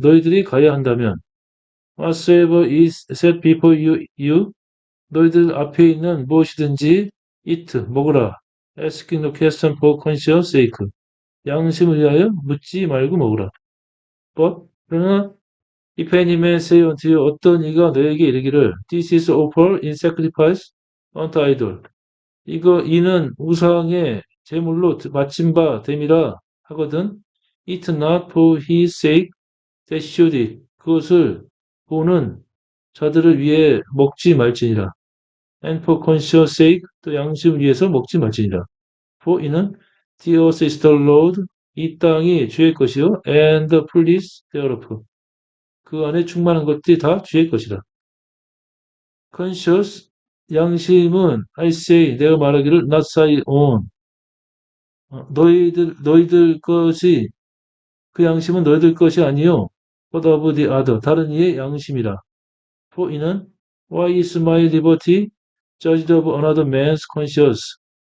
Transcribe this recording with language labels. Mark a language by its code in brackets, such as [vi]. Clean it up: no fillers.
[ko] 너희들이 가야 한다면 [en] whatsoever is set before you. [ko] 너희들 앞에 있는 무엇이든지 [en] eat, [ko] 먹으라. [en] asking no question for conscience sake. [ko] 양심을 위하여 묻지 말고 먹으라. [en] but [ko] 그러나 [en] if any man say unto you, [ko] 어떤 이가 너에게 이르기를 [en] this is offered in sacrifice unto idol. [ko] 이는 우상의 제물로 바친 바 됨이라 하거든. [en] Eat not for his sake that should eat. [ko] 그것을 보는 자들을 위해 먹지 말지니라. [en] And for conscience sake, [ko] 또 양심을 위해서 먹지 말지니라. [en] for [ko] 이는 [en] the earth is the Lord. [ko] 이 땅이 주의 것이요 [en] and the fullness thereof. [ko] 그 안에 충만한 것들이 다 주의 것이라. [en] conscious, [ko] 양심은 [en] I say, [ko] 내가 말하기를 [en] not thy own. [ko] 너희들 것이, 그 양심은 너희들 것이 아니요 [en] what of the other, [ko] 다른 이의 양심이라. [en] for [ko] 이는 [en] why is my liberty judged of another man's conscience?